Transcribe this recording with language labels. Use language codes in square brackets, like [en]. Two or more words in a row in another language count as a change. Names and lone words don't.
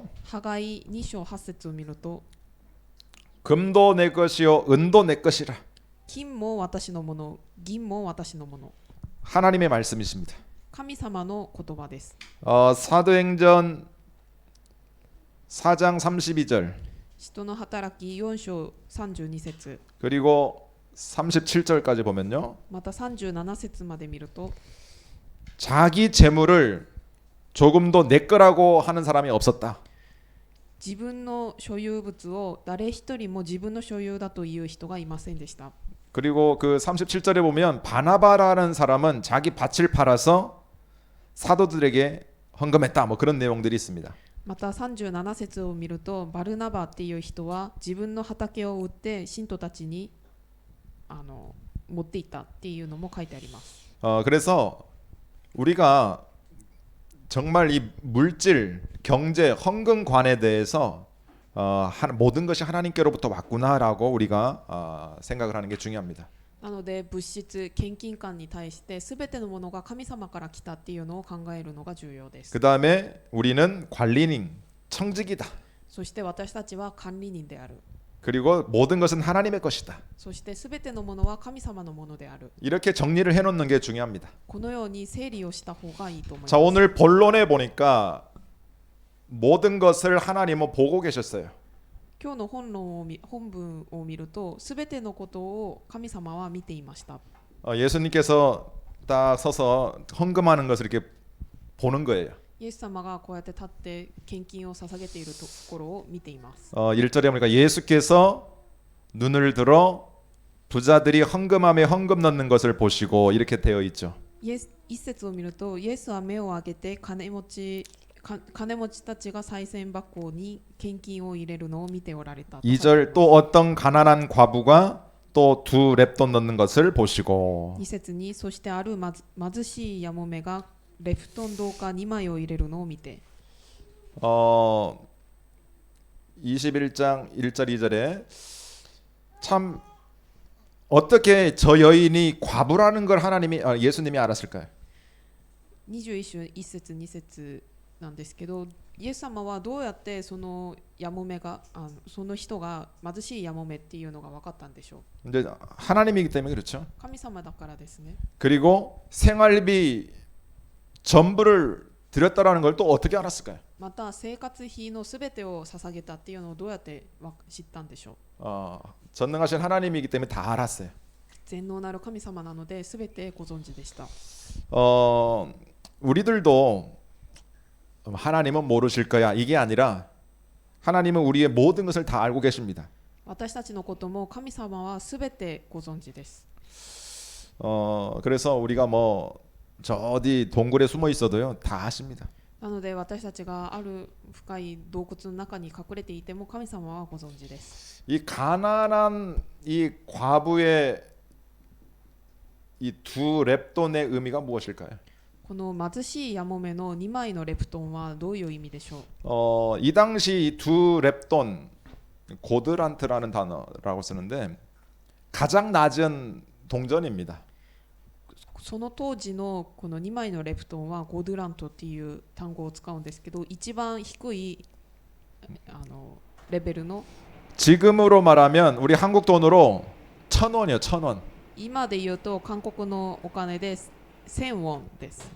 [ja] ハガイ2章8節を見ると [ko] 금도 내 것이요 은도 내 것이라. [ja] 金も私のもの、銀も私のもの。 [ko] 하나님의 말씀이십니다. [ja] 神様の言葉です。 [ko] 사도행전 4장 32절 [ja] 使徒の働き4章32節 [ko] 그리고 37절까지 보면요. [ja] また37節まで見ると [ko] 자기 재물을 조금도 내 거라고 하는 사람이 없었다. [ja] 自分の所有物を誰一人も自分の所有だという人がいませんでした。 [ko] 그리고 그 37절에 보면 바나바라는 사람은 자기 밭을 팔아서 사도들에게 헌금했다. 뭐 그런 내용들이 있습니다. [ja] また37節を見るとバルナバっていう人は自分の畑を売って信徒たちに持っていったっていうのも書いてあります。 [ko] 그래서 우리가 정말 이 물질, 경제, 헌금관에 대해서 모든 것이 하나님께로부터 왔구나라고 우리가 생각을 하는 게 중요합니다. [ja] なので物質献金観に対して全てのものが神様から来たっていうのを考えるのが重要です。 [ko] 그 다음에 우리는 관리인, 청직이다. [ja] そして私たちは管理人である。 [ko] 그리고 모든 것은 하나님의 것이다. [ja] そして全てのものは神様のものである。 [ko] 이렇게 정리를 해놓는 게 중요합니다. [ja] このように整理をした方がいいと思います。 [ko] 자, 오늘 본론에 보니까 모든 것을 하나님은 보고 계셨어요. [ja] 今日の本文を見ると全てのことを神様は見ていました。 [ko] 예수님께서 딱 서서 헌금하는 것을 이렇게 보는 거예요. [ja] イエス様がこうやって立って献金を捧げているところを見ています。 [ko] 1절에 보니까 예수께서 눈을 들어 부자들이 헌금함에 헌금 넣는 것을 보시고 이렇게 되어 있죠. [ja] 一節を見るとイエスは目を上げて金持ちたちが賽銭箱に献金を入れるのを見ておられた。 [ko] 2절 또 어떤 가난한 과부가 또 2렙돈 넣는 것을 보시고 [ja] 2 節にそしてある貧しいやもめがレフトン銅貨2枚を入れるのを見て [ko] 21장 1절 2절에 참 어떻게 저 여인이 과부라는 걸 예수님이 알았을까요? [ja] 21 章1節2節なんですけどイエス様はどうやってそのやもめがその人が貧しいやもめっていうのが分かったんでしょう。 [ko] 이제 하나님이기 때문에 그렇죠. [ja] 神様だからですね。 [ko] 그리고 생활비 전부를 드렸다라는 걸 또 어떻게 알았을까요? [ja] また生活費のすべてを捧げたっていうのをどうやって知ったんでしょう。 [ko] 전능하신 하나님이기 때문에 다 알았어요. [ja] 全能なる神様なので全てご存知でした。 [ko] 우리들도 하나님은 모르실 거야 이게 아니라 하나님은 우리의 모든 것을 다 알고 계십니다. [ja] 私たちのことも神様は全てご存知です。 [ko] 그래서 우리가 뭐 저 어디 동굴에 숨어 있어도요 다 아십니다. [ja] なので私たちがある深い洞窟の中に隠れていても神様はご存知です。 [ko] 이 가난한 이 과부의 이 2렙돈의 의미가 무엇일까요? [ja] この貧しいやもめの2枚のレプトンはどういう意味でしょう。 [ko] 이 당시 2렙돈 고드란트라는 단어라고 쓰는데 가장 낮은 동전입니다. [ja] その当時のこの2枚のレプトンはゴドゥラントっていう単語を使うんですけど一番低いレベルの [ko] 지금으로 말하면 우리 한국 돈으로 1,000원이요 1,000원. [ja] 今で言うと韓国のお金で1000ウォンです。